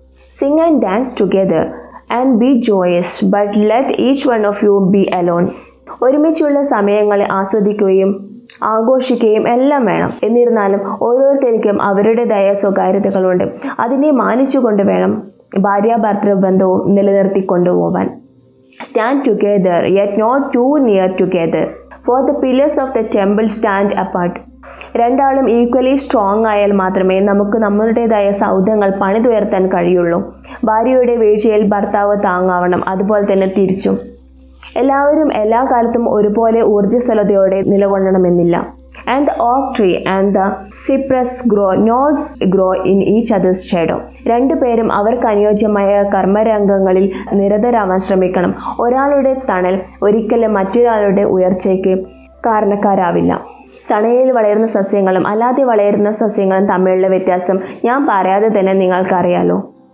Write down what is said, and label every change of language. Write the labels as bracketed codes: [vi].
[en] Sing and dance together and be joyous but let each one of you be alone. [ml] ഒരുമിച്ചുള്ള സമയങ്ങളെ ആസ്വദിക്കുകയും ആഘോഷിക്കുകയും എല്ലാം വേണം. എന്നിരുന്നാലും ഓരോരുത്തർക്കും അവരുടേതായ സ്വകാര്യതകളുണ്ട്. അതിനെ മാനിച്ചുകൊണ്ട് വേണം ഭാര്യാഭർത്തൃ ബന്ധവും നിലനിർത്തിക്കൊണ്ടുപോകാൻ. [en] Stand together, yet not too near together, for the pillars of the temple stand apart. [ml] രണ്ടാളും [en] equally strong [ml] ആയാൽ മാത്രമേ നമുക്ക് നമ്മുടേതായ സൗധങ്ങൾ പണിതുയർത്താൻ കഴിയുള്ളൂ. ഭാര്യയുടെ വീഴ്ചയിൽ ഭർത്താവ് താങ്ങാവണം, അതുപോലെ തന്നെ തിരിച്ചും. എല്ലാവരും എല്ലാ കാലത്തും ഒരുപോലെ ഊർജ്ജസ്വലതയോടെ നിലകൊള്ളണമെന്നില്ല. [en] And the oak tree and the cypress grow in each other's shadow. [ml] രണ്ടുപേരും അവർക്ക് അനുയോജ്യമായ കർമ്മരംഗങ്ങളിൽ നിരതരാവാൻ ശ്രമിക്കണം. ഒരാളുടെ തണൽ ഒരിക്കലും മറ്റൊരാളുടെ ഉയർച്ചയ്ക്ക് കാരണക്കാരാവില്ല. തണലിൽ വളരുന്ന സസ്യങ്ങളും അല്ലാതെ വളരുന്ന സസ്യങ്ങളും തമ്മിലുള്ള വ്യത്യാസം ഞാൻ പറയാതെ തന്നെ നിങ്ങൾക്കറിയാലോ.